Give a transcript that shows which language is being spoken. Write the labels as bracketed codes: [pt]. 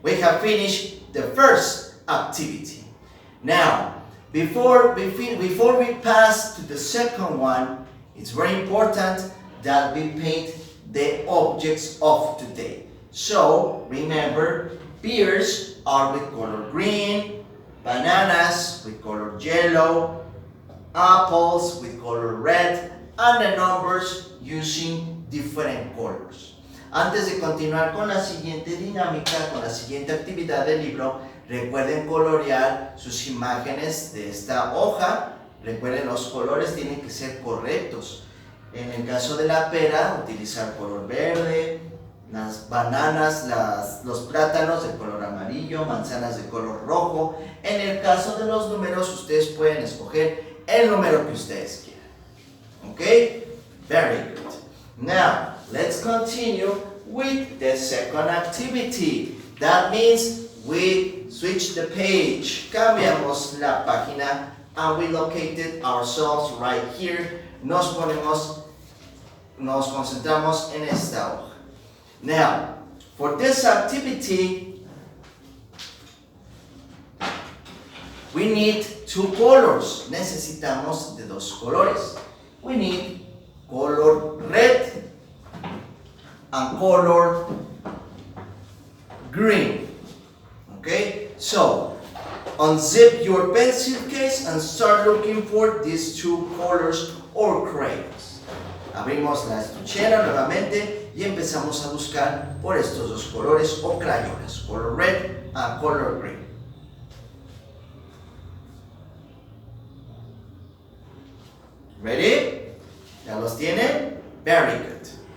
[en] We have finished the first activity. Now, before we pass to the second one, it's very important that we paint the objects of today. So, remember, pears are with color green, bananas with color yellow, apples with color red, and the numbers using different colors. [es] Antes de continuar con la siguiente dinámica, con la siguiente actividad del libro, recuerden colorear sus imágenes de esta hoja. Recuerden, los colores tienen que ser correctos. En el caso de la pera, utilizar color verde, las bananas, los plátanos de color amarillo, manzanas de color rojo. En el caso de los números, ustedes pueden escoger el número que ustedes quieran. [en] Okay? Very good. Now, let's continue with the second activity. That means we switch the page. [es] Cambiamos la página [en] and we located ourselves right here. [es] Nos concentramos en esta hoja. [en] Now, for this activity, we need 2 colors. [es] Necesitamos de 2 colores. [en] We need color red and color green. Okay? So, unzip your pencil case and start looking for these 2 colors or crayons. [es] Abrimos la estuchera nuevamente y empezamos a buscar por estos 2 colores o crayones, [en] color red and color green. Ready? [es] ¿Ya los tienen? [en] Very good.